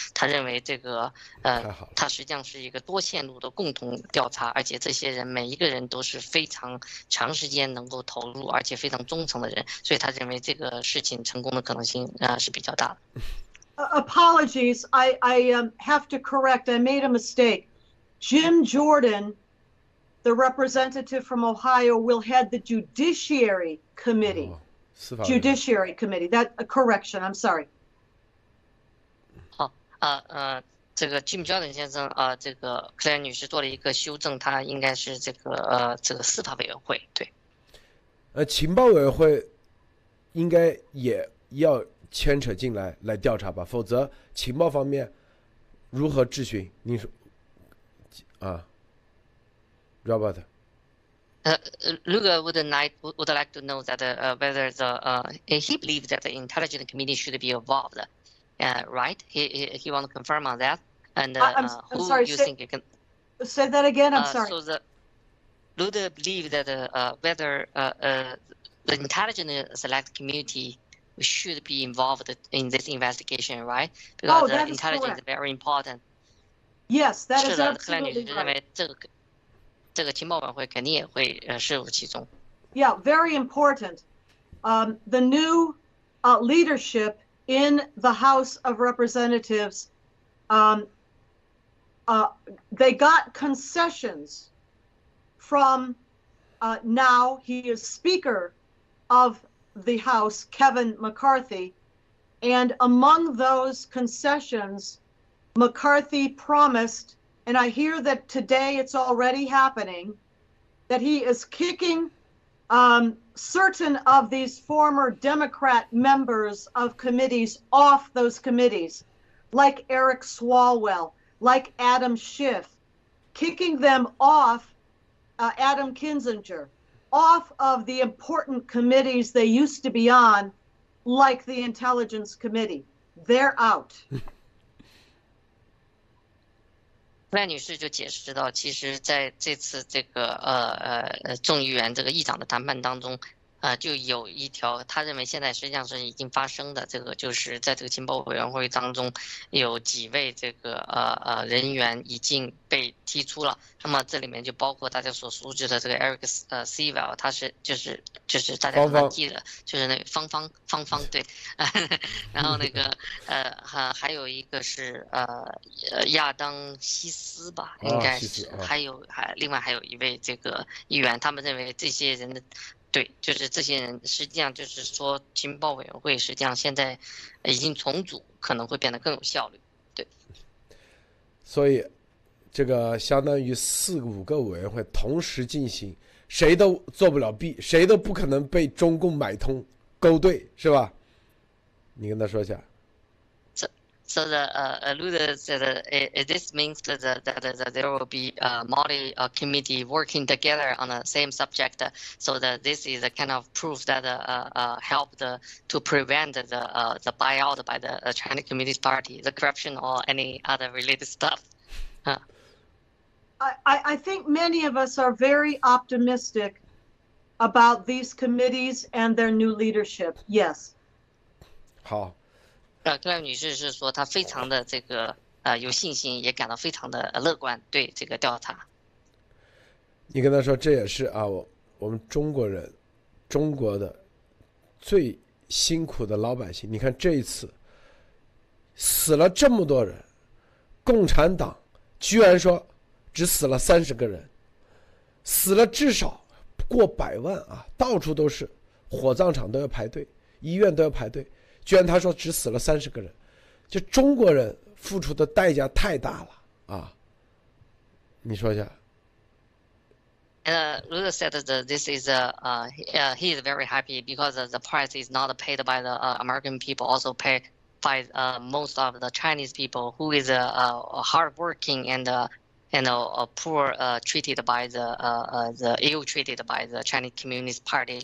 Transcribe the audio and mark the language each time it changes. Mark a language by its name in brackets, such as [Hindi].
[Chinese] 他认为这个他实际上是一个多线路的共同调查，而且这些人每一个人都是非常长时间能够投入而且非常忠诚的人，所以他认为这个事情成功的可能性是比较大的。 [English] Apologies, I have to correct. I made a mistake. Jim Jordan the representative from Ohio will head the Judiciary Committee. Judiciary Committee. That a correction. I'm sorry. [Chinese] 好，这个 Jim Jordan 先生这个 Clare 女士做了一个修正，她应该是这个司法委员会，对。情报委员会应该也要牵扯进来调查吧，否则情报方面如何质询？您说Robert. [English] Luga would like to know that whether he believes that the intelligence committee should be involved, right? He want to confirm on that. And I'm who sorry, you think you can say that again? I'm sorry. So Luda believes that whether the intelligence select committee should be involved in this investigation, right? Because the intelligence is very important. Yes, that is [Chinese] 是的 [English] absolutely [Chinese] 认为 [English] right. [Chinese] 这个情报委员会肯定也会涉入其中。 [English] Yeah, very important. The new leadership in the House of Representatives, they got concessions from now he is Speaker of the House, Kevin McCarthy, and among those concessions, McCarthy promised, and I hear that today it's already happening, that he is kicking certain of these former Democrat members of committees off those committees, like Eric Swalwell, like Adam Schiff, kicking them off, Adam Kinzinger, off of the important committees they used to be on, like the Intelligence Committee. They're out. [Chinese] 赖女士就解释到，其实在这次这个众议员这个议长的谈判当中，就有一条，他认为现在实际上是已经发生的，这个就是在这个情报委员会当中，有几位这个人员已经被踢出了。那么这里面就包括大家所熟知的这个 Eric Swalwell， 他是就是大家可能记得，就是那个方方对，然后那个还有一个是亚当希斯吧，应该是，另外还有一位这个议员，他们认为这些人的。对，就是这些人，实际上就是说，情报委员会实际上现在已经重组，可能会变得更有效率。对，所以这个相当于4-5个委员会同时进行，谁都做不了弊，谁都不可能被中共买通勾兑，是吧？你跟他说一下。 [English] So Luda said this means that there will be multi-committee working together on the same subject. So that this is a kind of proof that helped to prevent the buyout by the Chinese Communist Party, the corruption or any other related stuff. I think many of us are very optimistic about these committees and their new leadership. Yes. [Chinese] 好。克莱女士是说，她非常的这个有信心，也感到非常的乐观对这个调查。你跟她说，这也是我们中国人，中国的最辛苦的老百姓。你看这一次死了这么多人，共产党居然说只死了30个人，死了至少过100万啊，到处都是，火葬场都要排队，医院都要排队。居然他说只死了30个人，就中国人付出的代价太大了啊！你说一下。 [English] Luda said that this is he is very happy because the price is not paid by the American people, also paid by most of the Chinese people who is hardworking and poor treated by the ill treated by the Chinese Communist Party.